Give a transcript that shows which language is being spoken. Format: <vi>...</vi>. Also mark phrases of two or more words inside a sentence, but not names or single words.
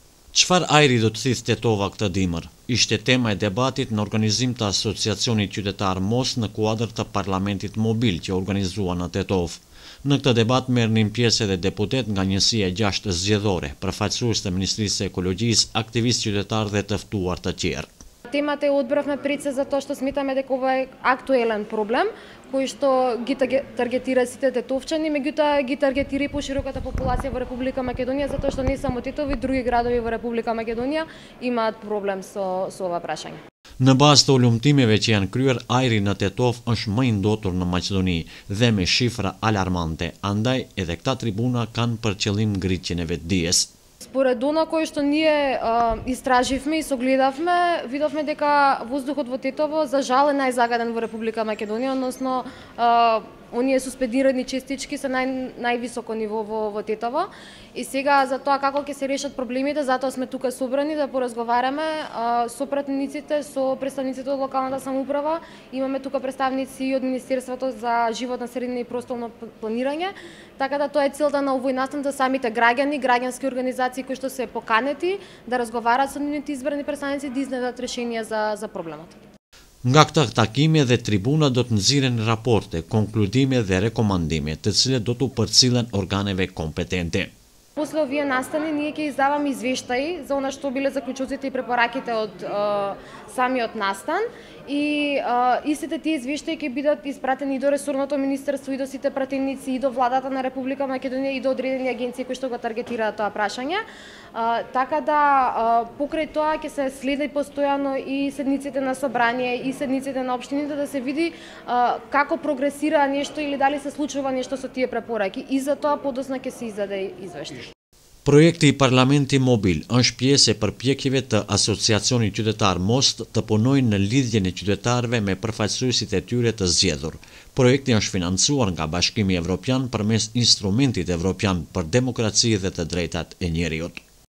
<sq>Çfarë ajri do të thithë Tetova këtë dimër? Ishte tema e debatit në organizim të Asociacionit Qytetar Mos në kuadër të Parlamentit Mobil që organizua në Tetov. Në këtë debat merrnin pjesë edhe deputet nga njësia 6 zgjedhore, përfaqësues të Ministrisë së Ekologjisë, aktivistë qytetar dhe të ftuar të tjerë.</sq> <mk>Темата ја одбравме пред се затоа што сметаме дека ова е актуелен проблем кој што ги таргетира сите тетовчани, меѓутоа ги таргетира и пошироката популација во Република Македонија, затоа што не само Тетово и други градови во Република Македонија имаат проблем со ова прашање.</mk> <sq>Në bazë të ulumtimeve që janë kryer, ajri në Tetov është më i ndotur në Maqedoni dhe me shifra alarmante, andaj edhe këta tribuna kanë për qëllim ngritjen e vetdijes.</sq> <mk>Според она кој што ние истраживме и согледавме, видовме дека воздухот во Тетово за жал е најзагаден во Република Македонија, односно оние суспендирани частички се највисоко ниво во Тетово. И сега за тоа како ќе се решат проблемите, затоа сме тука собрани да поразговараме со пратениците, со представниците од локалната самоуправа. Имаме тука представници и од Министерството за животна средина и просторно планирање, така да тоа е целта на овој настан за самите граѓани, граѓански организации кои што се поканети да разговараат со нивните избрани представници да изнедат решенија за проблемот.</mk> <sq>Nga këta takime dhe tribuna do të nxirren raporte, konkludime dhe rekomandime, të cilet do të përcillen organeve kompetente.</sq> <mk>После овие настани ние ќе издаваме извештаи за она што биле заклучоците и препораките од самиот настан и истите тие извештаи ќе бидат испратени и до ресорното министерство и до сите пратеници и до владата на Република Македонија и до одредени агенции кои што го таргетираат тоа прашање. Така да покрај тоа ќе се следи постојано и седниците на собрание и седниците на општините да се види како прогресира нешто или дали се случува нешто со тие препораки и за тоа подоцна ќе се издаде извештај.</mk> <sq>Projekti i Parlamenti Mobil është pjesë e përpjekjeve të Asociacionit Qytetar Most të punojnë në lidhjen e qytetarëve me përfaqësuesit e tyre të zgjedhur. Projekti është financuar nga Bashkimi Evropian përmes Instrumentit Evropian për Demokraci dhe të Drejtat e Njeriut.</sq>